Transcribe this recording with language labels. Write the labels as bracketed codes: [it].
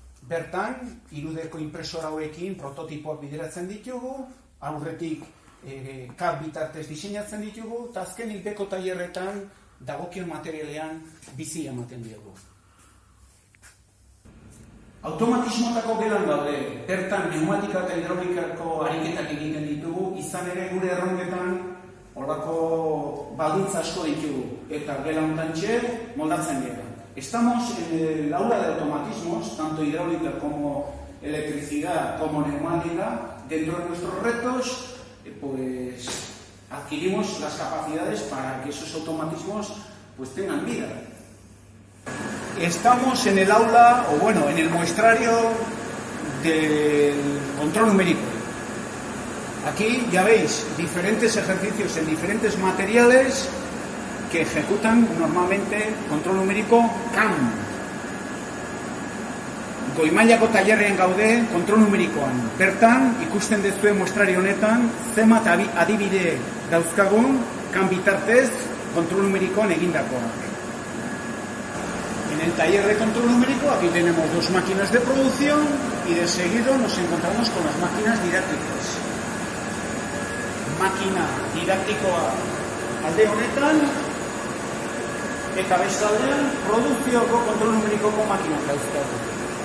[eu] Bertan, 3Dko impresora hauekin prototipoak bideratzen ditugu, aurretik CAD bitartez diseinatzen ditugu, eta azkenik beko tailerretan dagokion materialean bizi ematen diogu. Automatismotako gelan daude, bertan pneumatika eta hidraulikako ariketak egiten ditugu, izan ere gure erronketan horako baldintza asko ditugu, eta gela hontantxe moldatzen dira. [es] Estamos en el aula de automatismos, tanto hidráulica como electricidad como neumática. Dentro de nuestros retos, pues adquirimos las capacidades para que esos automatismos pues tengan vida. Estamos en el aula, o bueno, en el muestrario del control numérico. Aquí ya veis diferentes ejercicios en diferentes materiales que ejecutan normalmente control numérico CAM. [eu] Goi-mailako tailerrean gaude kontrol numerikoan. Bertan, ikusten dezue muestrari honetan, zenbat adibide dauzkagun CAM bitartez kontrol numerikoan egindakoak. [es] En el taller de control numérico aquí tenemos 2 máquinas de producción y de seguido nos encontramos con las máquinas didácticas. [eu] Máquina didaktikoa alde honetan, eta bestaldean produkzioko kontrol numerikoko makinak dauzkagu.